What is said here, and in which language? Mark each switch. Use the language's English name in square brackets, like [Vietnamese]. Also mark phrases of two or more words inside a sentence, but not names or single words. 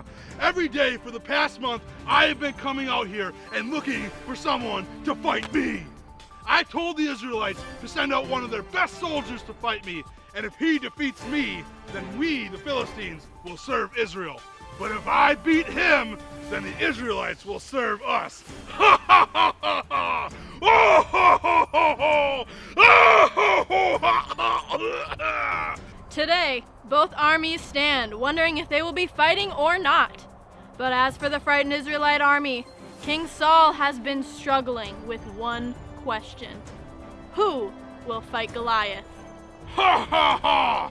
[English] Every day for the past month, I have been coming out here and looking for someone to fight me. I told the Israelites to send out one of their best soldiers to fight me, and if he defeats me, then we, the Philistines, will serve Israel. But if I beat him, then the Israelites will serve us. Ha ha ha ha ha! Oh ho ho ho ho! Oh ho ho ha ha! Today, both armies stand, wondering if they will be fighting or not. But as for the frightened Israelite army, King Saul has been struggling with one question. Who will fight Goliath? Ha ha ha!